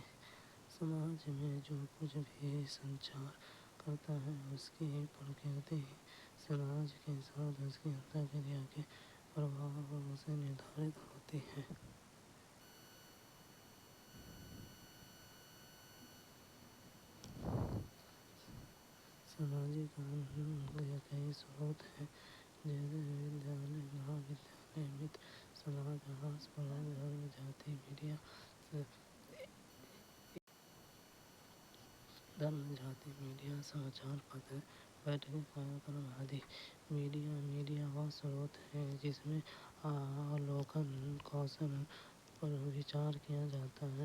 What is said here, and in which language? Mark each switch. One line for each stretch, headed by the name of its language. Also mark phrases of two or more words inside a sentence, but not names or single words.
Hindi: समाज में जो कुछ भी संचार करता है उसकी प्रकृति समाज के साथ उसकी अंतर्क्रिया के प्रभाव से निर्धारित होती है. सामाजिक क़ानून के कई स्रोत हैं, जैसे विद्यालय, महा विद्यालय, मित्र समाज, आस पड़ोस, धर्म, जाति, मीडिया, समाचार पत्र, बैठकें, कार्य आदि. मीडिया वह स्रोत है जिसमें आलोकन कौशल पर विचार किया जाता है.